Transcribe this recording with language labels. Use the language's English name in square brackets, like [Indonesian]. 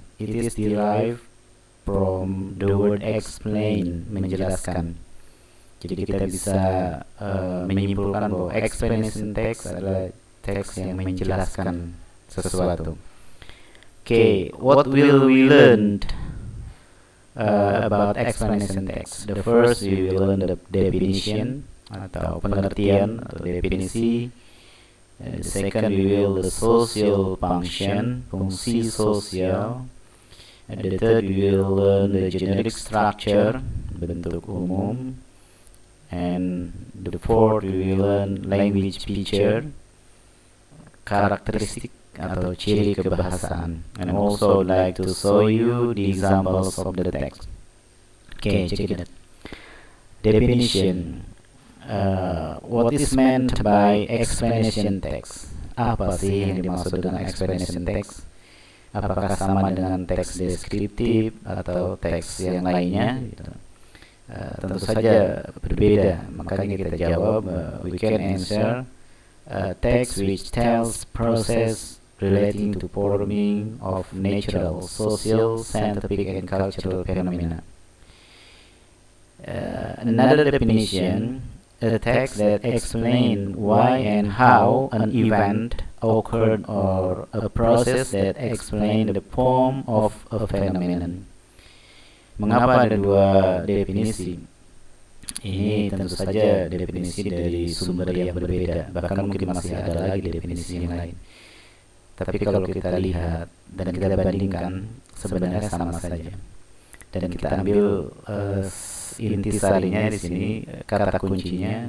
[English] It is derived from the word explain, menjelaskan. [Indonesian] Jadi kita bisa menyimpulkan bahwa explanation text adalah teks yang menjelaskan sesuatu. [English] Okay, what will we learn about explanation text? The first we will learn the definition [Indonesian] atau pengertian atau definisi. [English] The second we will the social function, [Indonesian] fungsi sosial. [English] The third we will learn the generic structure, [Indonesian] bentuk umum. [English] And the fourth we will learn language feature, [Indonesian] karakteristik atau ciri kebahasaan. [English] And also like to show you the examples of the text. Okay, check it out. Definition. What is meant by explanation text? [Indonesian] Apa sih yang dimaksud dengan explanation text? Apakah sama dengan teks deskriptif atau teks yang lainnya? Gitu. Tentu saja berbeda. Makanya kita jawab, [English] we can answer text which tells process relating to forming of natural, social, scientific, and cultural phenomena. Another definition, a text that explains why and how an event occurred or a process that explains the form of a phenomenon. [Indonesian] Mengapa ada dua definisi? Ini tentu saja definisi dari sumber yang berbeda, bahkan mungkin masih ada lagi definisi yang lain. Tapi kalau kita lihat dan kita bandingkan, sebenarnya sama saja. Dan kita ambil intisarinya di sini, kata kuncinya.